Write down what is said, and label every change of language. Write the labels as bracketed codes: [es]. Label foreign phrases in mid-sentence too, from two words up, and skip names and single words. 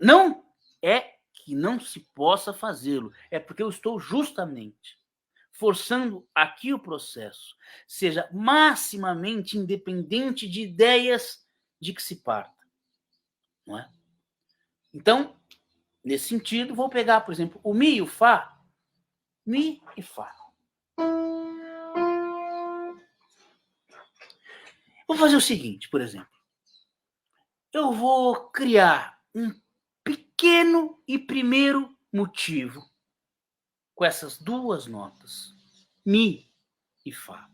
[pt] Não é que não se possa fazê-lo, é porque eu estou justamente forçando aqui o processo seja maximamente independente de ideias de que se parta. Não é? Então, nesse sentido, vou pegar, por exemplo, o Mi e o Fá. Mi e Fá. Vou fazer o seguinte, por exemplo. Eu vou criar um pequeno e primeiro motivo com essas duas notas, Mi e Fá.